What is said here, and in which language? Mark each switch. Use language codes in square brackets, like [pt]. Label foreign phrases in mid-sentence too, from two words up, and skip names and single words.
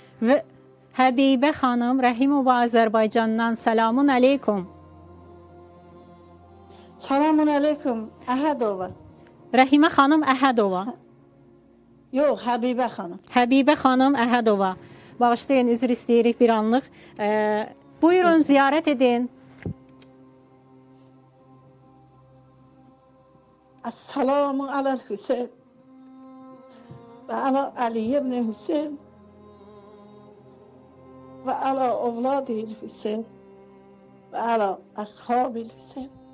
[az] Və Həbibə xanım Rəhimova Azərbaycandan [ar] سلام عليكم. سلام عليكم. Ahadova. [az] Rəhimə xanım Əhədova. Yox, Həbibə xanım. Həbibə xanım Əhədova. Bağışlayın, üzr istəyirik bir anlıq. Buyurun, ziyarət edin. [ar] السلام على الحسين. وعلى علي بن الحسين. وعلى أولاد الحسين. وعلى أصحاب الحسين.